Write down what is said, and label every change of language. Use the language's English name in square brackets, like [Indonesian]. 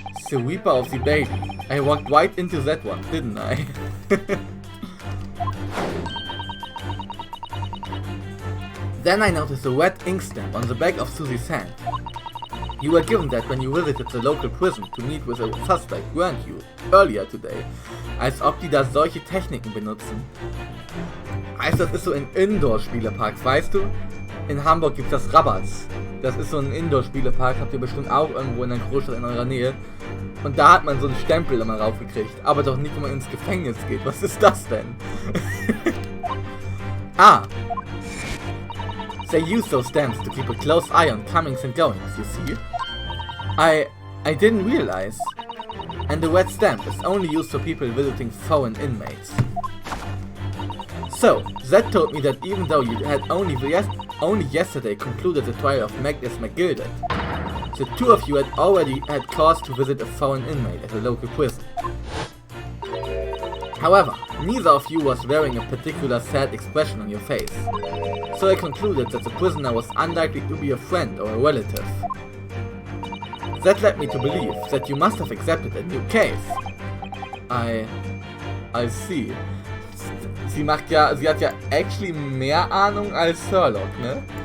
[English] The Reaper of the Baby. I walked right into that one, didn't I? Then I noticed a red ink stamp on the back of Susie's hand. You were given that when you visited the local prison to meet with a suspect, weren't you? Earlier today. [German] Als ob die da solche Techniken benutzen. Heißt, das ist so in Indoor-Spieleparks, weißt du? In Hamburg gibt es das Rabatz. Das ist so ein Indoor-Spielepark, habt ihr bestimmt auch irgendwo in einer Großstadt in eurer Nähe. Und da hat man so einen Stempel immer raufgekriegt. Aber doch nicht, wenn man ins Gefängnis geht. Was ist das denn? Ah! [English] They use those stamps to keep a close eye on comings and goings, you see? I didn't realize. And the red stamp is only used for people visiting foreign inmates. So, that told me that even though you had only yesterday concluded the trial of Magnus McGilded, the two of you had already had cause to visit a foreign inmate at a local prison. However, neither of you was wearing a particular sad expression on your face, so I concluded that the prisoner was unlikely to be a friend or a relative. That led me to believe that you must have accepted a new case. I see. [German] Sie hat ja [English] actually [German] mehr Ahnung als Herlock, ne?